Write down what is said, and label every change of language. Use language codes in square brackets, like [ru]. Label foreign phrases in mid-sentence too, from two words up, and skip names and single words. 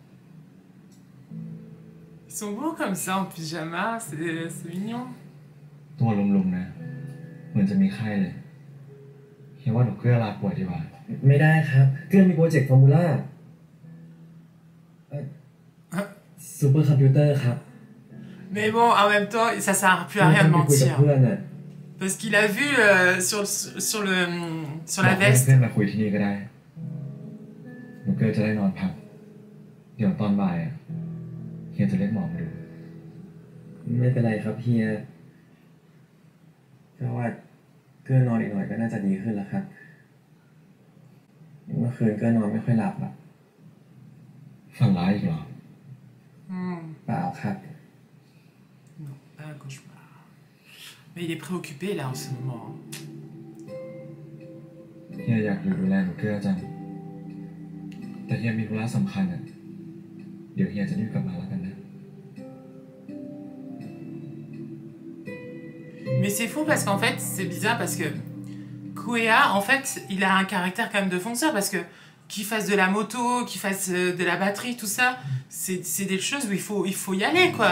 [fr] Ils sont beaux comme ça en pyjama, c'est mignon. [th] ตัวลุมๆนะเหมือนจะมีไข้เลยคิดว่าหนูเกลือลาป่วยดีกว่า ไม่ได้ครับเกื้อนมีโปรเจกต์ฟอร์มูล่าซูเปอร์คอมพิวเตอร์ครับ [fr] Mais bon, en même temps, ça sert plus à rien de [th] คุยกับ [fr] mentir. [th] เพื่อนน่ะ [fr] Parce qu'il a vu sur [th] บ [fr] la [th] อกให้ [fr] veste. [th] เพื่อนมาคุยที่นี่ก็ได้หนูเกลือจะได้นอนพักเดี๋ยวตอนบ่ายอะเฮียจะเรียกหมอมาดู ไม่เป็นไรครับเฮียเพราะว่าเกื้อนอนอีกหน่อยก็น่าจะดีขึ้นแล้วครับเมื่อคืนเกื้อนอนไม่ค่อยหลับอ่ะ ฝันร้ายอีกเหรอ เปล่าครับ [fr] Non, pas un cauchemar. Mais il est préoccupé là en ce moment. [th] เฮียอยากอยู่ดูแลหนูเกลือจังแต่เฮียมีธุระสำคัญอ่ะเดี๋ยวเฮียจะรีบกลับมาแล้วกันนะ [fr] Mais c'est fou parce qu'en fait, c'est bizarre parce que Kuea, en fait, il a un caractère quand même de fonceur parce que qu'il fasse de la moto, qu'il fasse de la batterie, tout ça, c'est des choses où il faut y aller, quoi.